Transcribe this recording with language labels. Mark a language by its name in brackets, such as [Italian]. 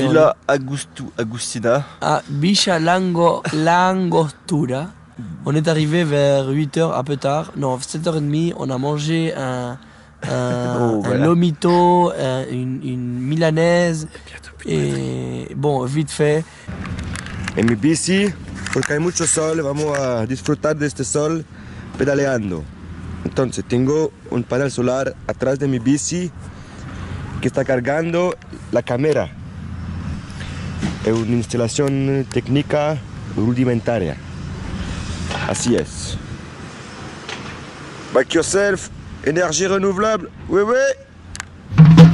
[French] De Villa Agustina. À Vichalangostura. On est arrivé vers 8h, un peu tard. Non, 7h30. On a mangé un lomito, une milanaise. Et bon, vite fait. [Spanish] En mi bici, porque hay mucho sol, vamos a disfrutar de este sol pedaleando. Entonces tengo un panel solar atrás de mi bici que está cargando la cámara. Es una instalación técnica rudimentaria. Así es. [French] Bike Yourself, énergie renouvelable, oui oui.